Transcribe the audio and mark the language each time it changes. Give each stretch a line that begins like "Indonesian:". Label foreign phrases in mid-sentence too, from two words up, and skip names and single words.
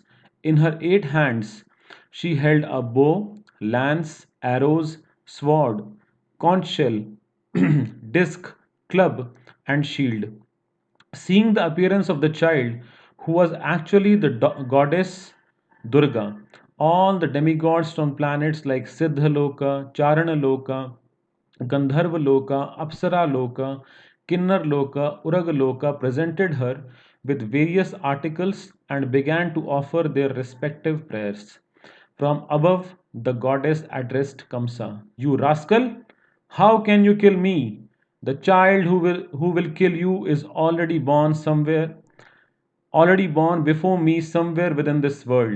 English: In her 8 hands, she held a bow, lance, arrows, sword, conch shell, disc, club, and shield. Seeing the appearance of the child, who was actually the goddess Durga, all the demigods from planets like Siddhaloka, Charanaloka, Gandharva-loka, Apsara-loka, Kinnar-loka, Urag-loka presented her with various articles and began to offer their respective prayers. From above, the goddess addressed Kamsa. You rascal! How can you kill me? The child who will kill you is already born before me somewhere within this world.